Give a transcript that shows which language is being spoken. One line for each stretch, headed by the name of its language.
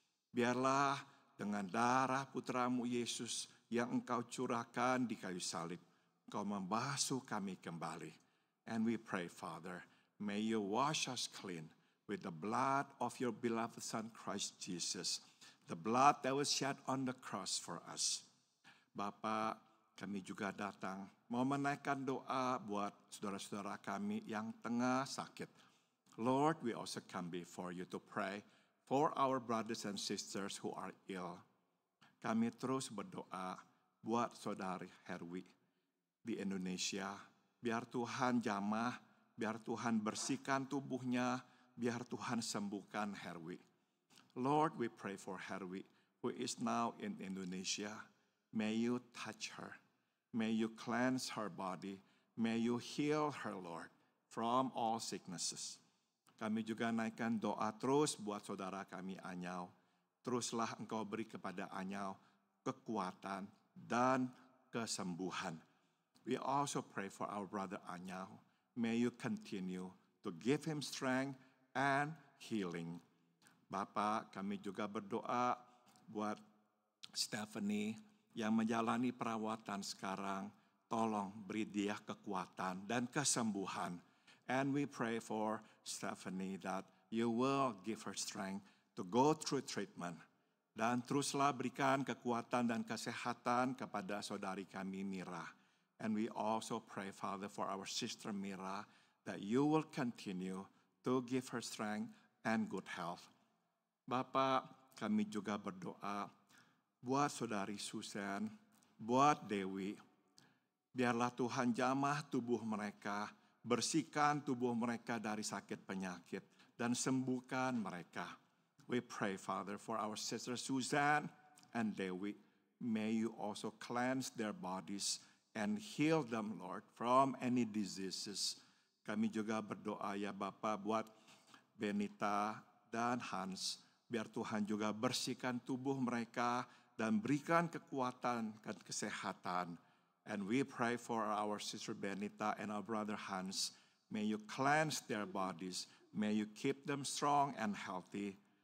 Indonesian: Biarlah dengan darah putramu Yesus yang engkau curahkan di kayu salib, engkau membasuh kami kembali.
English: And we pray, Father, may you wash us clean with the blood of your beloved Son, Christ Jesus, the blood that was shed on the cross for us.
Indonesian: Bapa, kami juga datang mau menaikkan doa buat saudara-saudara kami yang tengah sakit.
English: Lord, we also come before you to pray for our brothers and sisters who are ill.
Indonesian: Kami terus berdoa buat saudari Herwi di Indonesia. Biar Tuhan jamah, biar Tuhan bersihkan tubuhnya, biar Tuhan sembuhkan Herwi.
English: Lord, we pray for Herwi who is now in Indonesia. May you touch her. May you cleanse her body. May you heal her, Lord, from all sicknesses.
Indonesian: Kami juga naikkan doa terus buat saudara kami Anyau. Teruslah engkau beri kepada Anyau kekuatan dan kesembuhan.
English: We also pray for our brother Anyau. May you continue to give him strength and healing.
Indonesian: Bapak, kami juga berdoa buat Stephanie yang menjalani perawatan sekarang. Tolong beri dia kekuatan dan kesembuhan.
English: And we pray for Stephanie that you will give her strength to go through treatment.
Indonesian: Dan teruslah berikan kekuatan dan kesehatan kepada saudari kami Mira.
English: And we also pray, Father, for our sister Mira, that you will continue to give her strength and good health.
Indonesian: Bapak, kami juga berdoa buat saudari Susan, buat Dewi. Biarlah Tuhan jamah tubuh mereka, bersihkan tubuh mereka dari sakit penyakit, dan sembuhkan mereka.
English: We pray, Father, for our sister Susan and Dewi. May you also cleanse their bodies and heal them, Lord, from any diseases.
Indonesian: Kami juga berdoa ya Bapa buat Benita dan Hans. Biar Tuhan juga bersihkan tubuh mereka dan berikan kekuatan dan kesehatan.
English: And we pray for our sister Benita and our brother Hans. May you cleanse their bodies. May you keep them strong and healthy.